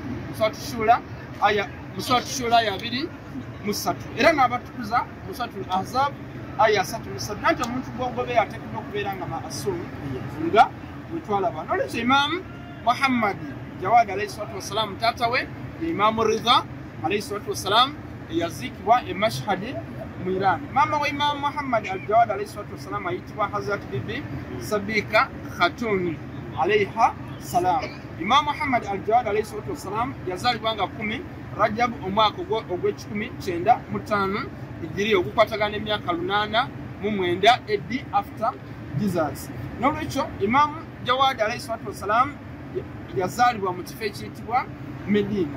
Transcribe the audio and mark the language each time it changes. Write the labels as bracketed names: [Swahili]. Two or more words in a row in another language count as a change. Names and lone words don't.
[Ganda] Suratu Shura aya 2:3 era n'abatukuza mu Suratul Ahzab aya 3:3 nanti omuntu gw'ogobe ateekeddwa okubeera nga ma'asum nga bwe twalaba nolwekyo Imam Muhammad Jawad [Arabic] عليه الصلاة والسلام [Ganda] taata we Imam Ridha [Arabic] عليه الصلاة والسلام [Ganda] eyaziikibwa e Mashhad mu Iran. Mama wa Imam Muhammad al-Jawad [Arabic] عليه الصلاة والسلام [Ganda] ayitibwa Hazrat Bibi Sabika Khatun [Arabic] عليها السلام. [Ganda] Imam Muhammad al-Jawad [Arabic] عليه الصلاة والسلام [Ganda] yazaalibwa nga 10 Rajab omwaka ogw'ekikumi ijiri okukwatagana emyaka 8 eddi [English] after Jesus. [Ganda] Nolwekyo Imam Jawad [Arabic] عليه الصلاة والسلام [Ganda] yazaalibwa mu kifo ekiyitibwa Medina.